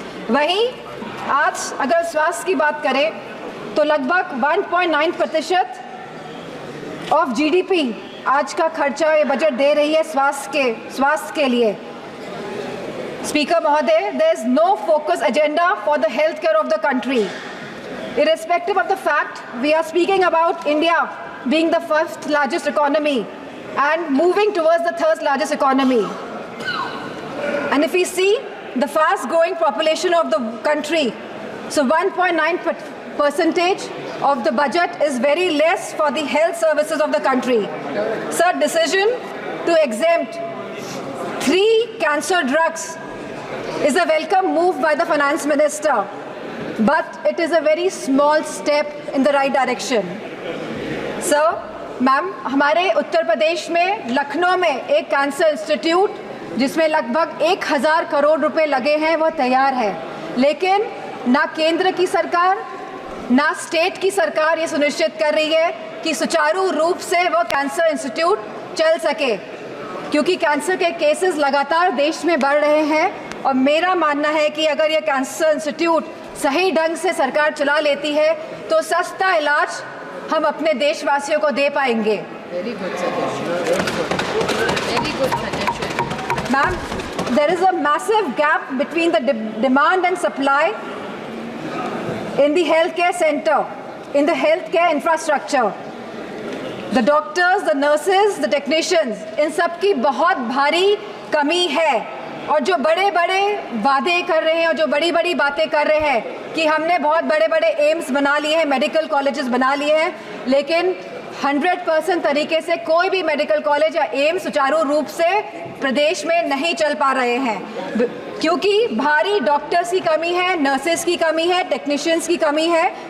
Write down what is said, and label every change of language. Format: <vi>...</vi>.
<hi>वहीं आज अगर स्वास्थ्य की बात करें तो लगभग 1.9% ऑफ GDP आज का खर्चा ये बजट दे रही है स्वास्थ्य के लिए।</hi> <en>Speaker महोदय, there is no focus agenda for the health care of the country. Irrespective of the fact, we are speaking about India being the 1st largest economy and moving towards the 3rd largest economy. And if we see the fast growing population of the country, so 1.9% of the budget is very less for the health services of the country. Sir, decision to exempt 3 cancer drugs is a welcome move by the finance minister. But it is a very small step in the right direction.</en> <hi>Sir, ma'am, हमारे उत्तर प्रदेश में लखनऊ में एक cancer institute जिसमें लगभग 1000 करोड़ रुपए लगे हैं वो तैयार है, लेकिन ना केंद्र की सरकार ना स्टेट की सरकार ये सुनिश्चित कर रही है कि सुचारू रूप से वो कैंसर इंस्टीट्यूट चल सके, क्योंकि कैंसर के केसेस लगातार देश में बढ़ रहे हैं। और मेरा मानना है कि अगर ये कैंसर इंस्टीट्यूट सही ढंग से सरकार चला लेती है तो सस्ता इलाज हम अपने देशवासियों को दे पाएंगे।</hi> <en>Very good suggestion. Very good suggestion. Ma'am, there is a massive gap between the demand and supply in the healthcare center, in the healthcare infrastructure. The doctors, the nurses, the technicians,</en> <hi>इन सब की बहुत भारी कमी है। और जो बड़े बड़े वादे कर रहे हैं और जो बड़ी बड़ी बातें कर रहे हैं कि हमने बहुत बड़े बड़े एम्स बना लिए हैं, मेडिकल कॉलेजेस बना लिए हैं, लेकिन 100% तरीके से कोई भी मेडिकल कॉलेज या एम्स सुचारू रूप से प्रदेश में नहीं चल पा रहे हैं, क्योंकि भारी डॉक्टर्स की कमी है, नर्सेस की कमी है, टेक्नीशियंस की कमी है।</hi>